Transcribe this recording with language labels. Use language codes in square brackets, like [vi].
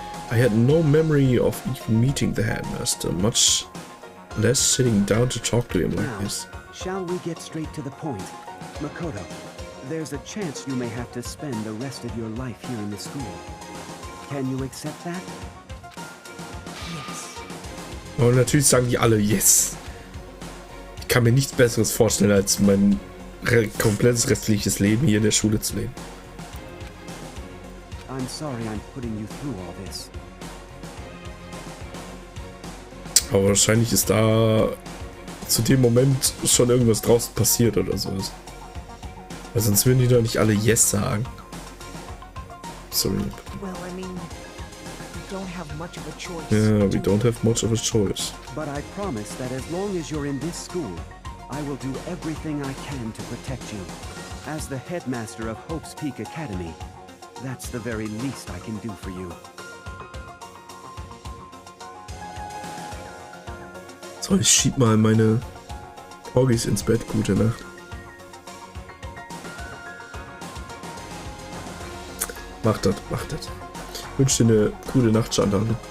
[en] I had no memory of even meeting the headmaster, much less sitting down to talk to him like Now, this. shall we get straight to the point? Makoto, there's a chance you may have to spend the rest of your life here in the school. Can you accept that? Yes. [de] Und natürlich sagen die alle yes. Ich kann mir nichts Besseres vorstellen, als mein komplettes restliches Leben hier in der Schule zu leben. [en] I'm sorry I'm putting you through all this. [de] Aber wahrscheinlich ist da zu dem Moment schon irgendwas draußen passiert oder sowas. Weil sonst würden die doch nicht alle yes sagen. [en] Sorry. Well, I mean, we don't have much of a choice. Yeah, we don't have much of a choice. But I promise that as long as you're in this school, I will do everything I can to protect you. As the headmaster of Hope's Peak Academy, that's the very least I can do for you. [de] So, ich schieb mal meine Porgis ins Bett. Gute Nacht. Macht das, macht das. Ich wünsche dir eine gute Nacht, Chantal.